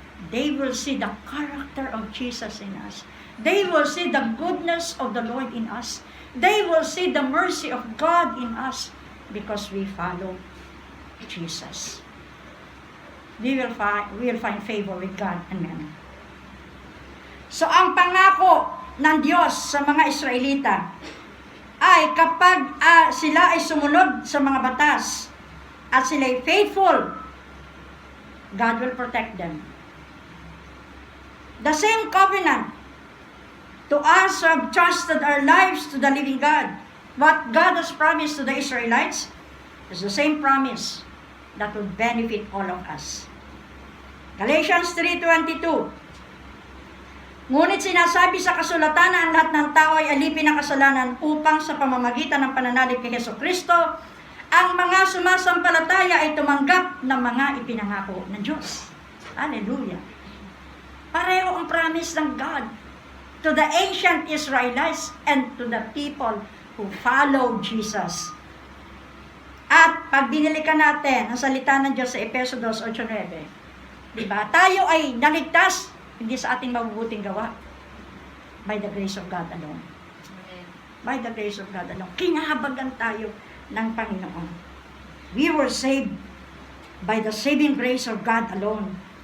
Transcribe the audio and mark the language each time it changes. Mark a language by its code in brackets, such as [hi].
[en] They will see the character of Jesus in us. They will see the goodness of the Lord in us. They will see the mercy of God in us because we follow Jesus. We will find favor with God and men. [tl] So ang pangako ng Diyos sa mga Israelita ay kapag sila ay sumunod sa mga batas at sila ay faithful, [en] God will protect them. The same covenant to us who have trusted our lives to the living God. What God has promised to the Israelites is the same promise that will benefit all of us. Galatians 3:22. [tl] Ngunit sinasabi sa kasulatan na ang lahat ng tao ay alipin ng kasalanan upang sa pamamagitan ng pananalig kay Jesucristo, ang mga sumasampalataya ay tumanggap ng mga ipinangako ng Diyos. Hallelujah. Pareho ang [en] promise ng God to the ancient Israelites and to the people who follow Jesus. [tl] At pag binilikan natin ang salita ng Diyos sa Efeso 2:8-9, diba? Tayo ay naligtas hindi sa ating mabubuting gawa. [en] By the grace of God alone. By the grace of God alone. [tl] Kinahabagan tayo ng Panginoon. [en] We were saved by the saving grace of God alone.